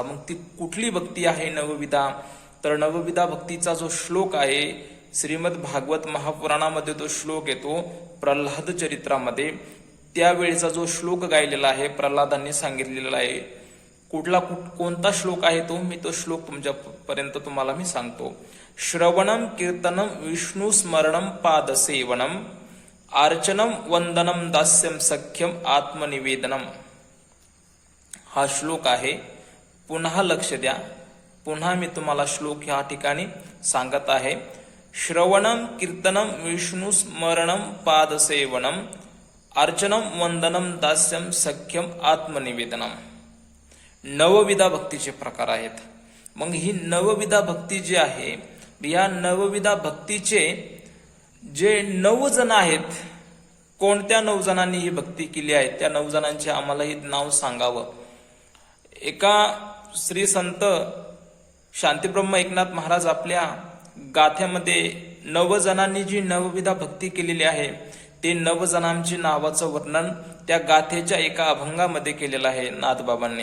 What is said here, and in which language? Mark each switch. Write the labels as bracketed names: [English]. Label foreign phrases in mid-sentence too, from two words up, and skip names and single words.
[Marathi] मग ती कुठली भक्ती आहे नवविधा, तर नवविधा भक्तीचा जो श्लोक आहे श्रीमद भागवत महापुराणामध्ये तो श्लोक येतो प्रल्हाद चरित्रामध्ये. त्यावेळेचा जो श्लोक गायलेला आहे प्रल्हादांनी सांगितलेला आहे. कोणता श्लोक आहे तो, मी तो श्लोक तुमच्यापर्यंत तुम्हाला मी सांगतो. [Sanskrit] श्रवणम कीर्तनम विष्णू स्मरणम पादसेवनम अर्चनम वंदनम दास्यम सख्यम आत्मनिवेदनम. [Marathi] हा श्लोक आहे. पुन्हा लक्ष द्या, पुन्हा मी तुम्हाला श्लोक ह्या ठिकाणी सांगत आहे. [Sanskrit] श्रवणम कीर्तनम विष्णू स्मरणम पादसेवनम अर्चनम वंदनम दास्यम सख्यम आत्मनिवेदनम. [Marathi] नवविधा भक्तीचे प्रकार आहेत. मग ही नवविधा भक्ती जी आहे, या नवविधा भक्तीचे जे 9 जण आहेत, कोणत्या 9 जणांनी ही भक्ती केली आहे त्या 9 जणांचे आम्हालाही नाव सांगावं. एका श्री संत शांतीब्रह्म एकनाथ महाराज आपल्या गाथ्यामध्ये 9 जणांनी जी नवविधा भक्ती केलेली आहे, ते 9 जणांची नावाचं वर्णन त्या गाथेच्या एका अभंगामध्ये केलेलं आहे नाथबाबांनी.